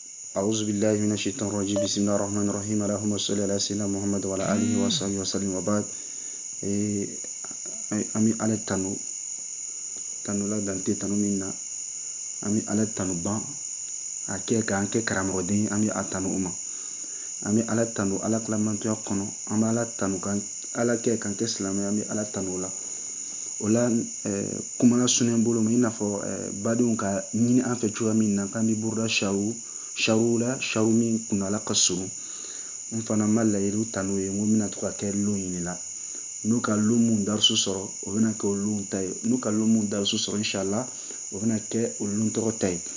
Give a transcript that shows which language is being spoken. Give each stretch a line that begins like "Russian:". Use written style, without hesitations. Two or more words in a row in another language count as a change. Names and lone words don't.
Arabic: أعوذ بالله من الشيطان الرجيم بسم الله الرحمن الرحيم اللهم صل على سيدنا محمد وعلى آله وصحبه وسلم وبعد
Bambara: ami ala tanu la dante tanu min na ami ala tanu ban a kɛ k'an kɛ karamɔgɔden ami a tanu uma ami ala tanu ala kilamantoya kɔnɔ an bɛ ala tanu kan ala kɛ k'an kɛ silamɛ ami ala tanu la o la kuma la sunnen bolo ma i n'a fɔ badenw ka ɲini an fɛ cogoya min na k'an bɛ buruda sharu la sharu min kunnala ka surun n fana ma layiru tanu ye n ko n bɛna to ka kɛ lon ɲini la n'u ka lon mun darisu sɔrɔ o bɛna kɛ o lon ta ye n'u ka lon mun darisu sɔrɔ inshallah o bɛna kɛ o lon tɔgɔ ta ye